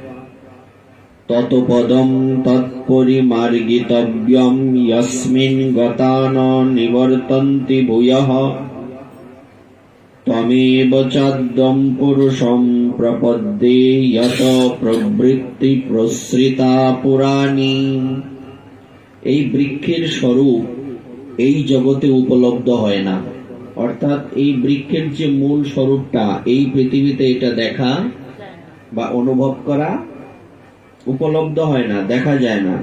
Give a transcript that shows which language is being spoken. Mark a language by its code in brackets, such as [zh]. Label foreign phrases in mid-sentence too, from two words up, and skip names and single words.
[sa] ততপদম তৎপরিমার্গিতব্যম যস্মিন গতা ন নিবর্তন্তি ভূয়ঃ তমেব চাদ্যম পুরুষম প্রপদ্যে যত প্রবৃত্তি প্রসৃতা পুরাণী। [bn] এই বৃক্ষের স্বরূপ এই জগতে উপলব্ধ হয় না। অর্থাৎ এই বৃক্ষের যে মূল স্বরূপটা এই পৃথিবীতে এটা দেখা বা অনুভব করা উপলব্ধ হয় না, দেখা যায় না।